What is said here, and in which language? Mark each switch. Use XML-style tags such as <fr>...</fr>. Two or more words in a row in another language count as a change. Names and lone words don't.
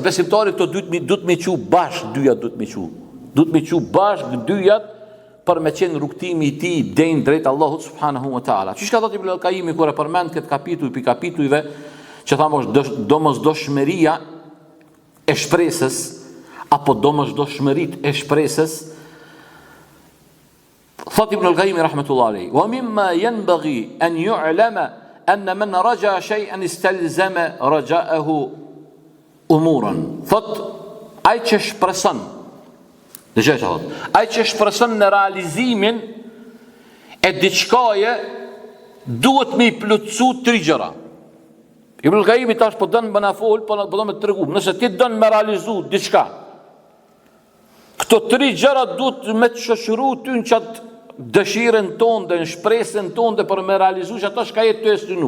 <sq>Besimtari këto duhet me qu bashkë, dyjat duhet me qu. Duhet me qu bashkë dyjat për me qenë rrugtimi i tij deri drejt Allahut</sq> <ar>سبحانه وتعالى.</ar> <sq>Çish ka thënë Ibn al-Qayyim kur e përmend këtë kapitull pi kapitujve që thamë domosdoshmëria e shpresës apo domosdoshmëritë e shpresës. Thot Ibn al-Qayyim</sq> <ar>رحمة الله عليه، ومما ينبغي أن يعلم أن من رجا شيئا استلزم رجاؤه أمورا.</ar> <sq>Thot ai që shpreson, ai që shpreson në realizimin e diçkaje duhet me i plotësu 3 gjëra. Ibn al-Qayyim tash po don më na fol, po do më tregu, nëse ti don me realizu diçka, këto 3 gjëra duhet me të shoqëru ty në qatë dëshirën tonë dhe në shpresën tonë dhe për me realizu që ato shka jetë të estinu.</sq>